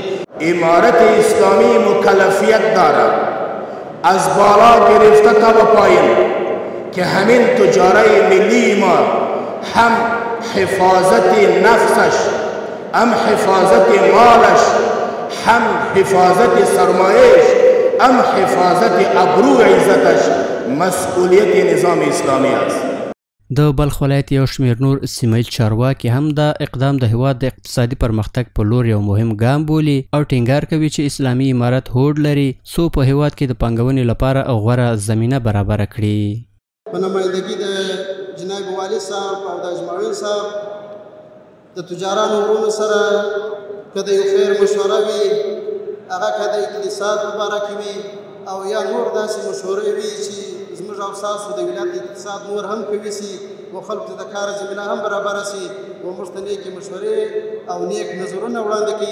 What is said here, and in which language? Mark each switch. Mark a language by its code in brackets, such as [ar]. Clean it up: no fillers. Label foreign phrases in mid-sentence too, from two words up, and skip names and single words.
[fa] امارت اسلامی مکلفیت داره از بالا گرفته تا به پایین که همین تجارای ملی ما هم حفاظت نفسش، هم حفاظت مالش، هم حفاظت سرمایش، هم حفاظت ابرو عزتش مسئولیت نظام اسلامی است. [ps] د بلخ ولایت یو شمیر نور سیمایي چارواکي هم دا اقدام د هیواد د اقتصادي پرمختګ په لور یو مهم ګام بولي او ټینګار کوي چې اسلامي امارت هوډ لري څو په هیواد کې د پانګونې لپاره غوره زمینه برابره کړي. په نمایندګي د جناب والي صاحب او د اجمعین صاحب د تجارانو ورونو سره که د یو خیر مشوره وي، هغه که د اقتصاد په باره کې وي او یا نور داسې مشورې وي چې زموږ او ستاسو د ولایت اقتصاد نور هم قوي سي و خلکو ته د کار زمینه هم برابره سي و موږ ته نیکې مشورې او نیک نظرونه وړاندې کړي.